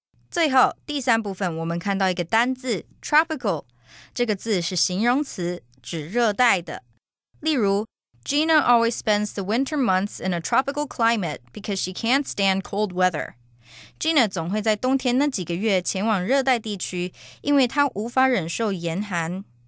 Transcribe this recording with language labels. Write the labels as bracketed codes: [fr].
[zh] 最后第3部分我们看到一个单字 tropical， 这个字是形容词，指热带的。 [en] 例如 Gina always spends the winter months in a tropical climate because she can't stand cold weather. [zh] Gina 总会在冬天那几个月前往热带地区，因为她无法忍受严寒。